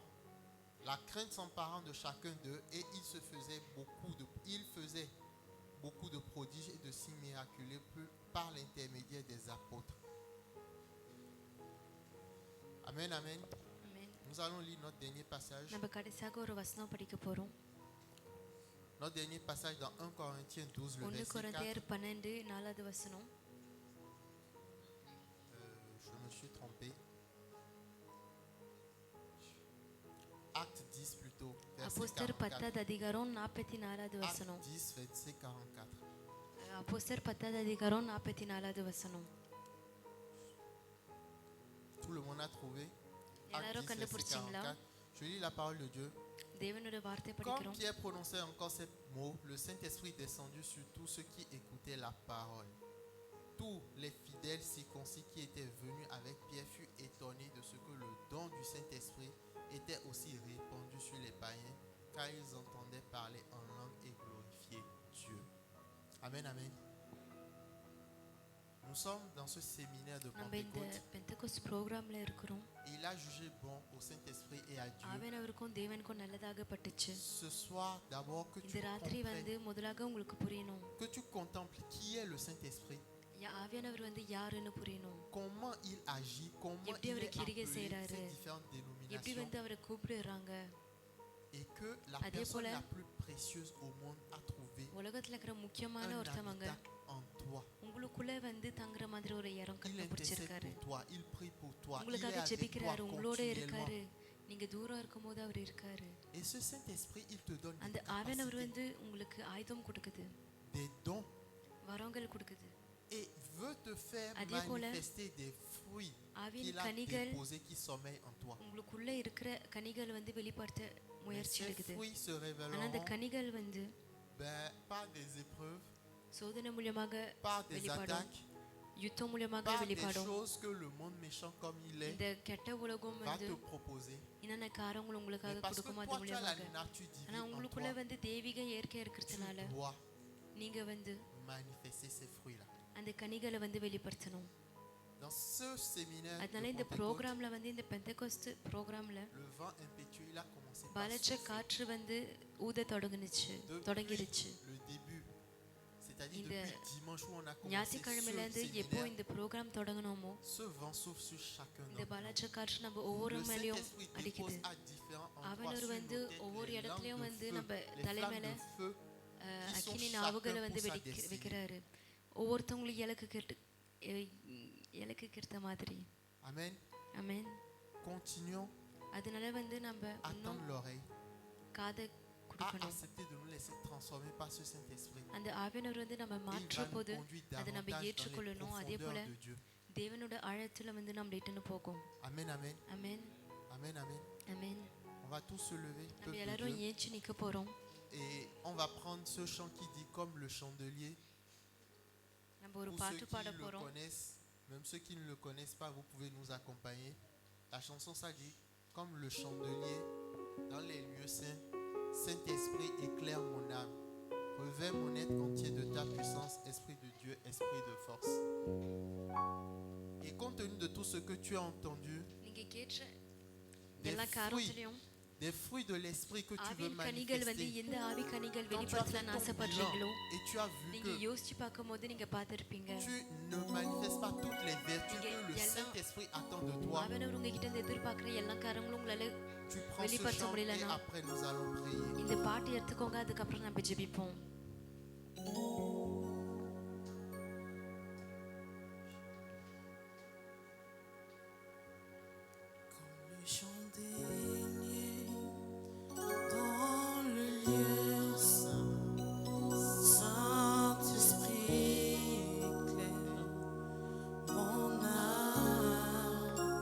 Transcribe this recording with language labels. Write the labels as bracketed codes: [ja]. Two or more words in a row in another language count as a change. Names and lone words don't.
[fr] La crainte s'emparant de chacun d'eux et il faisait beaucoup de prodiges et de signes miraculeux par l'intermédiaire des apôtres. Amen, amen. Amen. Nous allons lire notre dernier passage. [ta] நம்ம கடைசியாக ஒரு வசனம் படிக்க போறோம். [fr] Notre dernier passage dans 1 Corinthiens 12, le 1 verset 4. [ta] கொரிந்தியர் 12 4வது வசனம். [fr] Je me suis trompé. Acte 10 plutôt, verset [ta] அப்போஸ்தலர் 44. 10வது அதிகாரம் 44வது வசனம். [fr] Acte 10, verset 44. [ta] அப்போஸ்தலர் 10வது அதிகாரம் 44வது வசனம். [fr] Tout le monde a trouvé? [ta] எல்லாரும் [fr] Acte 10, verset [ta] கண்டுபிடிச்சீங்களா? [fr] 44. Je lis la parole de Dieu. [ta] தேவனுடைய வார்த்தை [fr] Quand [ta] படிக்கிறோம். [fr] Pierre prononçait encore ces mots, le Saint-Esprit descendit sur tous ceux qui écoutaient la parole. Tous les fidèles circoncis qui étaient venus avec Pierre furent étonnés de ce que le don du Saint-Esprit était aussi répandu sur les païens, car ils entendaient parler en langue et glorifier Dieu. Amen, amen. Nous sommes dans ce séminaire de [ta] நம்ம இந்த Pentecôte பெந்தெகோஸ்து ப்ரோக்ராம்ல இருக்கிறோம். [fr] et il a jugé bon au Saint-Esprit et à Dieu. [ta] ஆவியானவருக்கும் தேவனுக்கும் நல்லதாக பட்டுச்சு. [fr] Ce soir, d'abord, que tu [ta] இந்த ராத்திரி வந்து [fr] comprennes, [ta] முதலாக உங்களுக்கு புரியணும். [fr] que tu contemples qui est le Saint-Esprit, [ta] ஆவியானவர் வந்து யாருன்னு புரியணும். [fr] comment il agit, comment [ta] எப்படி [fr] il [ta] அவர் [fr] est [ta] கிரியை [fr] appelé, [ta] செய்றாரு, [fr] ces différentes [ta] எப்படி [fr] dénominations, [ta] வந்து அவரை கூப்பிடுறாங்க. [fr] et que la [ta] அதே [fr] personne [ta] போல [fr] la plus précieuse au monde a trouvé [ta] உலகத்துல இருக்கிற முக்கியமான [fr] un [ta] ஒருத்தவங்க [fr] habitat en toi. [ta] உங்களுக்குள்ள வந்து தங்குற மாதிரி ஒரு இடம் [fr] Il intercède [ta] கண்டுபிடிச்சிருக்காரு. [fr] pour toi, il prie pour toi, il est [ta] உங்களுக்காக [fr] avec toi [ta] ஜெபிக்கிறாரு, உங்களோட இருக்காரு. [fr] continuellement. [ta] நீங்க தூரம் இருக்கும்போது அவர் இருக்காரு. [fr] Et ce Saint-Esprit, il te donne [ta] அந்த [fr] des [ta] ஆவியானவர் [fr] capacités, [ta] வந்து உங்களுக்கு ஆயுதம் கொடுக்குது, [fr] des dons, [ta] வரங்கள் கொடுக்குது. [fr] et veut te faire [ta] அதே போல [fr] manifester des fruits [ta] ஆவியின் [fr] qu'il a [ta] கனிகள் [fr] déposés qui sommeillent en toi. [ta] உங்களுக்குள்ள இருக்கிற கனிகள் வந்து வெளிப்படுத்த [fr] Mais [ta] முயற்சி [fr] ces [ta] எடுக்குது. [fr] fruits se [ta] ஆனா அந்த [fr] révéleront [ta] கனிகள் வந்து [fr] par des épreuves, [ta] சோதனை மூலமாக [fr] par des [ta] வெளிப்படும், [fr] attaques, [ta] யுத்தம் மூலமாக [fr] par des [ta] வெளிப்படும். [fr] choses que le monde méchant comme il est [ta] இந்த கெட்ட உலகம் [fr] va [ta] வந்து [fr] te proposer. [ta] என்னென்ன காரங்கள் [fr] Mais [ta] உங்களுக்காக [fr] parce que [ta] கொடுக்குமோ [fr] toi, [ta] அது [fr] tu as la [ta] மூலமாக. [fr] nature [ta] ஆனா [fr] divine en [ta] உங்களுக்குள்ள [fr] toi, [ta] வந்து தெய்வீக இயற்கை [fr] tu [ta] இருக்கிறதுனால [fr] dois [ta] நீங்க வந்து [fr] manifester ces fruits-là. [ta] அந்த கனிகளை வந்து வெளிப்படுத்தணும். [fr] Dans ce séminaire [ta] அதனால [fr] de [ta] இந்த Pentecôte, ப்ரோக்ராம்ல வந்து இந்த பெந்தெகோஸ்து ப்ரோக்ராம்ல [fr] le vent impétueux, il a commencé par [ta] பலச்ச [fr] souffler. [ta] காற்று வந்து ஊத தொடங்கிருச்சு. [fr] Le début, c'est-à-dire [ta] இந்த [fr] depuis dimanche où on a commencé [ta] ஞாயிற்றுக்கிழமையில இருந்து [fr] ce [ta] எப்போ [fr] séminaire, [ta] இந்த ப்ரோக்ராம் தொடங்கணுமோ [fr] ce vent souffle sur chacun [ta] இந்த [fr] d'entre nous. [ta] பலச்ச காற்று நம்ம ஒவ்வொரு [fr] Le [ta] மேலேயும் Saint-Esprit அடிக்குது. [fr] dépose à différents endroits [ta] ஆவியானவர் [fr] sur [ta] வந்து [fr] nos têtes [ta] ஒவ்வொரு [fr] les [ta] இடத்துலயும் [fr] lampes [ta] வந்து [fr] de feu, [ta] நம்ம [fr] les [ta] தலை [fr] flammes [ta] மேல [fr] de feu qui sont [ta] அக்கினி [fr] chacun [ta] நாவுகளை வந்து [fr] pour sa destinée. [ta] வைக்கிறாரு. ஒவ்வொருத்தவங்களுக்கு இலக்குக்கு ஏற்ற மாதிரி. Amen. ஆமென். [fr] Continuons [ta] அதனால வந்து நம்ம [fr] à [ta] இன்னும் [fr] tendre l'oreille, [ta] காதை [fr] à [ta] கொடுக்கணும். [fr] accepter de nous laisser transformer par ce Saint-Esprit. [ta] அந்த ஆவியானவர் வந்து நம்ம [fr] Et il va [ta] மாற்றும் [fr] nous [ta] போது [fr] conduire [ta] அதை நம்ம [fr] davantage dans les [ta] ஏற்றுக்கொள்ளணும். அதே போல [fr] profondeurs de Dieu. [ta] தேவனோட ஆழத்துல வந்து நம்ம இட்டுன்னு போகும். [fr] Amen, amen, [ta] ஆமென். [fr] amen, amen. [ta] ஆமென். [fr] On va tous se lever, [ta] நம்ம [fr] peuple de [ta] எல்லாரும் [fr] Dieu. [ta] ஏஞ்சி நிக்க போறோம். [fr] Et on va prendre ce chant qui dit comme le chandelier. [ta] நம்ம ஒரு [fr] Pour ceux [ta] பாட்டு [fr] qui [ta] பாட [fr] le [ta] போறோம். [fr] connaissent, même ceux qui ne le connaissent pas, vous pouvez nous accompagner. La chanson, ça dit comme le chandelier dans les lieux saints. Saint-Esprit, éclaire mon âme. Revêt mon être entier de ta puissance, Esprit de Dieu, Esprit de force. Et compte tenu de tout ce que tu as entendu, [ta] நீங்க கேட்ட [fr] des [ta] எல்லா [fr] fruits [ta] காரியத்திலையும் [fr] des fruits de l'esprit que tu veux [ta] ஆவியின் கனிகள் வந்து [fr] manifester. [ta] எந்த ஆவி கனிகள் [fr] Quand tu as fait [ta] வெளிப்படுத்தலாம்னு [fr] ton [ta] ஆசைப்படுறீங்களோ [fr] bilan et tu as vu [ta] நீங்க [fr] que [ta] யோசிச்சு பார்க்கும்போது நீங்க பார்த்திருப்பீங்க [fr] tu ne manifestes pas toutes les vertus que le Yalla. Saint-Esprit attend de toi, [ta] ஆவியானவர் உங்ககிட்ட இருந்து எதிர்பார்க்குற எல்லா காரங்களும் உங்களால [fr] tu prends ce [ta] வெளிப்படுத்த [fr] chant et [ta] முடியலனா [fr] après nous allons prier. [ta] இந்த பாட்டு எடுத்துக்கோங்க அதுக்கப்புறம் நம்ம ஜெபிப்போம் [fr] Dans le lieu saint, Saint-Esprit éclaire mon âme,